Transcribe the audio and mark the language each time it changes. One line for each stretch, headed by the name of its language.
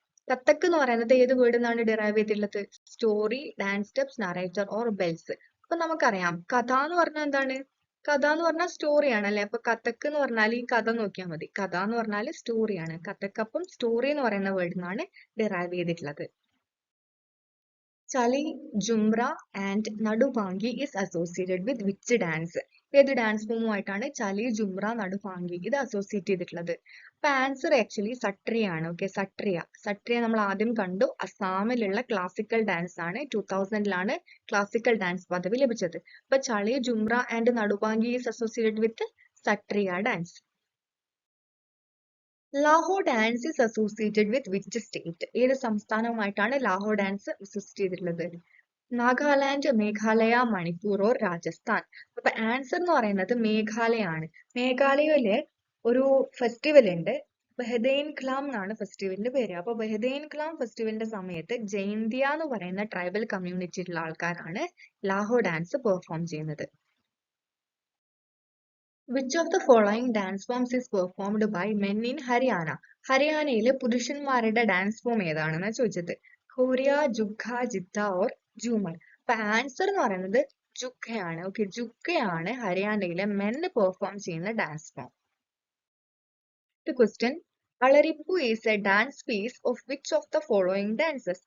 Malayalam: കഥക് എന്ന് പറയുന്നത് ഏത് വേർഡിൽ നിന്നാണ് ഡിറൈവ് ചെയ്തിട്ടുള്ളത്? Story, dance steps, narrator or bells? അപ്പൊ നമുക്കറിയാം കഥ എന്ന് പറഞ്ഞാൽ എന്താണ്? കഥ എന്ന് പറഞ്ഞാൽ സ്റ്റോറിയാണ് അല്ലെ? അപ്പൊ കഥക് എന്ന് പറഞ്ഞാൽ ഈ കഥ നോക്കിയാൽ മതി. കഥ എന്ന് പറഞ്ഞാൽ സ്റ്റോറിയാണ്. കഥക് അപ്പം സ്റ്റോറി എന്ന് പറയുന്ന വേർഡിൽ നിന്നാണ് ഡിറൈവ് ചെയ്തിട്ടുള്ളത്.
English: Chali, Jhumura and Nadubhangi is associated with which dance?
Malayalam: ഏത് ഡാൻസ് ഫോമുമായിട്ടാണ് ചലി, ജുംറ, നടുഭാംഗി ഇത് അസോസിയേറ്റ് ചെയ്തിട്ടുള്ളത്? അപ്പൊ ആൻസർ ആക്ച്വലി സട്രിയ ആണ്. ഓക്കെ, സട്രിയ നമ്മൾ ആദ്യം കണ്ടു. അസാമിലുള്ള ക്ലാസിക്കൽ ഡാൻസ് ആണ്. 2000-ലാണ് ക്ലാസിക്കൽ ഡാൻസ് പദവി ലഭിച്ചത്.
English: അപ്പൊ Chali, Jhumura and Nadubhangi is associated with Sattriya dance. Lahore dance is associated with which state?
Malayalam: ഏത് സംസ്ഥാനവുമായിട്ടാണ് ലാഹോർ ഡാൻസ് അസോസിയേറ്റ് ചെയ്തിട്ടുള്ളത്? നാഗാലാൻഡ്, മേഘാലയ, മണിപ്പൂർ ഓർ രാജസ്ഥാൻ? അപ്പൊ ആൻസർ എന്ന് പറയുന്നത് മേഘാലയ ആണ്. മേഘാലയയിലെ ഒരു ഫെസ്റ്റിവൽ ഉണ്ട്, ബഹദൈൻ ഖ്ലാം എന്നാണ് ഫെസ്റ്റിവലിന്റെ പേര്. അപ്പൊ ബഹദൈൻ ഖ്ലാം ഫെസ്റ്റിവലിന്റെ സമയത്ത് ജൈന്തിയ എന്ന് പറയുന്ന ട്രൈബൽ കമ്മ്യൂണിറ്റിയിലുള്ള ആൾക്കാരാണ് ലാഹോർ ഡാൻസ് പെർഫോം ചെയ്യുന്നത്.
English: Which of the following dance forms is performed by men in Haryana?
Malayalam: ഹരിയാനയിലെ പുരുഷന്മാരുടെ ഡാൻസ് ഫോം ഏതാണെന്നാണ് ചോദിച്ചത്. ഖോരിയ, ജുഗ്ഗ, ജിദ്ദ ഓർ ജൂമർ? അപ്പൊ ആൻസർ എന്ന് പറയുന്നത് ജുഗ്ഗയാണ്. ഓക്കെ, ജുഗ്ഗയാണ് ഹരിയാനയിലെ മെൻ പെർഫോം ചെയ്യുന്ന dance form.
English: Question, Alarippu is a dance piece of which of the following dances?